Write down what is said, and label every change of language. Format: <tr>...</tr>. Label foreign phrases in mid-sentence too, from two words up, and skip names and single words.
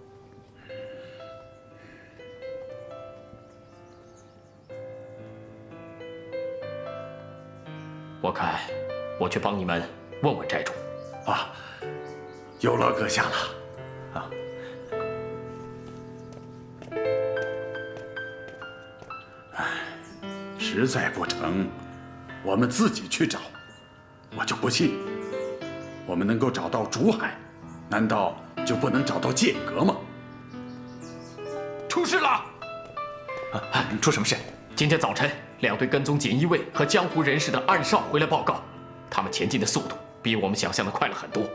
<zh>我看，我去幫你們問問寨主。啊，有勞閣下了。啊，唉，實在不成，我們自己去找。我就不信，我們能夠找到竹海，難道就不能找到劍閣嗎？出事了！出什麼事？今天早晨，2隊跟蹤錦衣衛和江湖人士的暗哨回來報告，他們前進的速度比我們想象的快了很多。</zh>